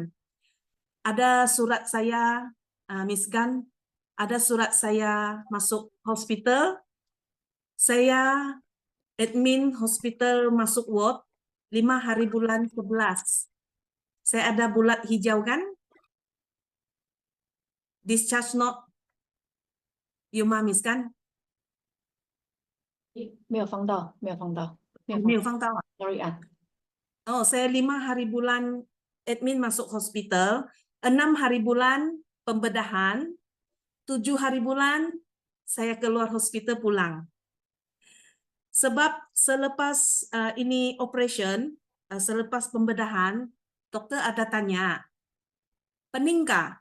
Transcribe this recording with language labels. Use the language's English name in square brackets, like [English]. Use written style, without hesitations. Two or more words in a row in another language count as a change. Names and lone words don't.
[Malay] Ada surat saya, Miss Gan, ada surat saya masuk hospital, saya admin hospital masuk ward 5 hari bulan 11. Saya ada bulat hijau kan? Discharge note, Yuma Miss kan? [Chinese] 没有放到，没有放到，没有放到啊。 [English] Sorry 啊。 [Malay] Oh, saya 5 hari bulan admin masuk hospital. 6 hari bulan pembedahan, 7 hari bulan saya keluar hospital pulang. Sebab selepas ini operation, selepas pembedahan, dokter ada tanya, peningkah?